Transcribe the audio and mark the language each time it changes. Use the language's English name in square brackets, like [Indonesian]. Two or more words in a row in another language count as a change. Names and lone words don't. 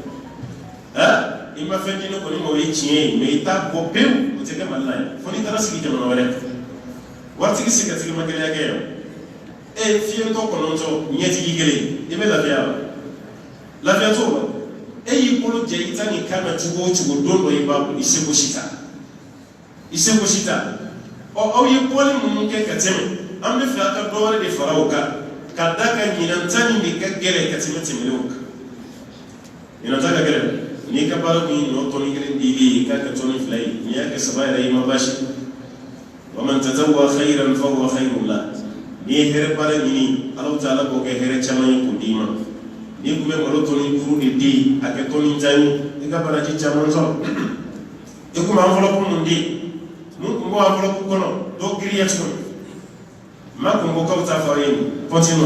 [Bambara] i ma fɛn di ne kɔni ma o ye tiɲɛ ye mais i t'a bɔ pewu o tɛ kɛ Mali la ye fo n'i taara sigi jamana wɛrɛ waritigi se ka tigɛmakɛlɛya kɛ yan fiyɛntɔ kɔnɔntɔ ɲɛtigi kelen i bɛ lafiya wa lafiya t'o la y'i bolo jɛ i ta nin kan na cogo o cogo don dɔ i b'a bolo i seko si t'a i seko si t'a aw ye bɔli minnu kɛ ka tɛmɛ an bɛ fɛ a ka dɔ wɛrɛ de fara o kan ka da ka ɲinanta nin de ka gɛlɛn ka tɛmɛ tɛmɛlenw kan ɲinanta ka gɛlɛn n'i ka baara kun ye nɔ tɔni kelen dili ye i k'a kɛ tɔni fila ye n'i y'a kɛ saba yɛrɛ i ma baasi [Arabic] ومن تطوع خيرا فهو خير له [Bambara] n'i ye hɛrɛ baara ɲini Alahu Taala b'o kɛ hɛrɛ caman ye k'o d'i ma n'i kun bɛ malo tɔni 5 de di a kɛ tɔni 10 ye i ka baraji caman sɔrɔ i kun bɛ enveloppe mun di mun kun b'o enveloppe kɔnɔ dɔ giriya tuguni ma kun ko k'aw ta fɔ aw ye nin continue